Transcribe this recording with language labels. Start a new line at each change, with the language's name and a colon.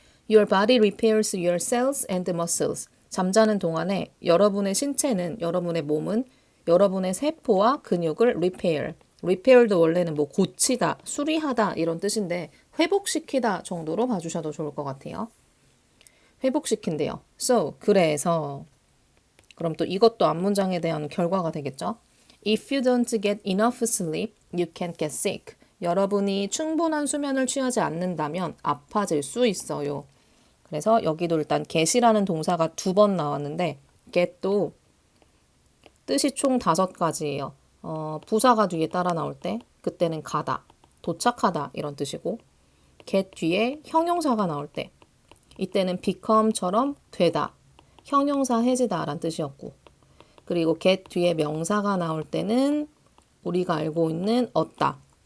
English: Your body repairs your cells and muscles.
Korean: 잠자는 동안에 여러분의 신체는, 여러분의 몸은 여러분의 세포와 근육을 repair. repair도 원래는 뭐 고치다, 수리하다 이런 뜻인데 회복시키다 정도로 봐주셔도 좋을 것 같아요. 회복시킨대요. So, 그래서 그럼 또 이것도 앞문장에 대한 결과가 되겠죠.
English: If you don't get enough sleep, you can't get sick.
Korean: 여러분이 충분한 수면을 취하지 않는다면 아파질 수 있어요. 그래서 여기도 일단 get이라는 동사가 2번 나왔는데 get도 뜻이 총 5가지예요. 부사가 뒤에 따라 나올 때 그때는 가다, 도착하다 이런 뜻이고 get 뒤에 형용사가 나올 때 이때는 become처럼 되다, 형용사 해지다 라는 뜻이었고 그리고 get 뒤에 명사가 나올 때는 우리가 알고 있는 얻다.